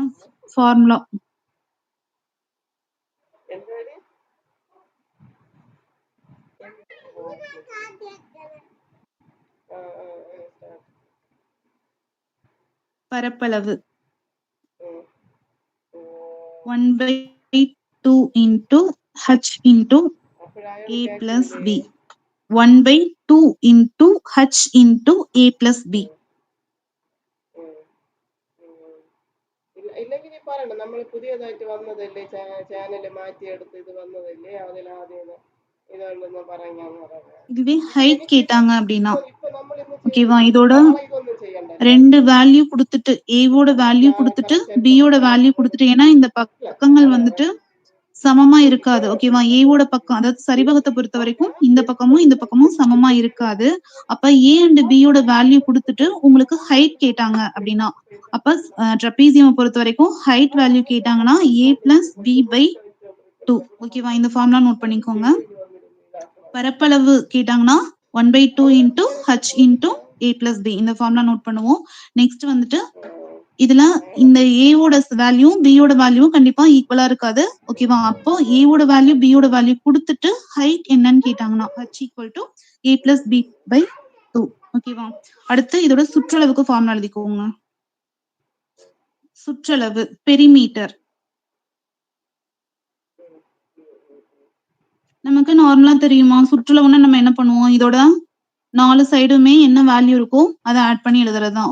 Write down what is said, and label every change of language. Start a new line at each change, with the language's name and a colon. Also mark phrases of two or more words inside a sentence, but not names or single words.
English: ஃபார்முலா பரப்பளவு 1/2 into h into a plus b. 1/2 into h into a plus b.
Malayalam: ഇല്ലെങ്കിൽ നീ പറയണം, നമ്മൾ പുതിയതായിട്ട് വന്നതല്ലേ, ചാനല് മാറ്റിയെടുത്ത് ഇത് വന്നതല്ലേ, അതിലാദ്യം ഇതുണ്ടെന്ന് പറഞ്ഞാന്ന് പറയാം.
Tamil: இதுவே ஹைட் கேட்டாங்க அப்படின்னா
Malayalam: ഇപ്പൊ നമ്മൾ ഇന്ന്
Tamil: ஓகேவா? இதோட
Malayalam: നാളെ ഇതൊന്നും ചെയ്യണ്ട.
Tamil: 2 வேல்யூ கொடுத்துட்டு ஏவோட வேல்யூ கொடுத்துட்டு பியோட வேல்யூ கொடுத்துட்டு ஏன்னா இந்த பக்கங்கள் வந்துட்டு சமமா இருக்காது. ஓகேவா? ஏவோட பக்கம் அதாவது சரிவகத்தை பொறுத்த வரைக்கும் இந்த பக்கமும் சமமா இருக்காது. அப்ப ஏ அண்ட் பியோட வேல்யூ கொடுத்துட்டு உங்களுக்கு ஹைட் கேட்டாங்க அப்படின்னா அப்ப ட்ரெபீசியம் பொறுத்த வரைக்கும்
English: height value
Tamil: கேட்டாங்கன்னா a பிளஸ் b/2. ஓகேவா? இந்த
English: formula note
Tamil: பண்ணிக்கோங்க. பரப்பளவு கேட்டாங்கன்னா
English: 1/2 into h into a plus b.
Tamil: இந்த
English: formula note
Tamil: பண்ணுவோம். நெக்ஸ்ட் வந்துட்டு இதுல இந்த a ஓட வேல்யூ b ஓட வேல்யூ கண்டிப்பா ஈக்குவலா இருக்காது. ஓகேவா? அப்போ a ஓட வேல்யூ b ஓட வேல்யூ கொடுத்துட்டு ஹைட் என்னன்னு கேட்டாங்கன்னா
English: h equal to a plus b by 2.
Tamil: ஓகேவா? அடுத்து இதோட சுற்றளவுக்கு ஃபார்முலா எழுதிக்கோங்க. சுற்றளவு பெரிமீட்டர். நமக்கு நார்மலா தெரியுமா சுற்றளவுன்னா நம்ம என்ன பண்ணுவோம், இதோட 4 சைடுமே என்ன வேல்யூ இருக்கோ அதை ஆட் பண்ணி எழுதுறதுதான்.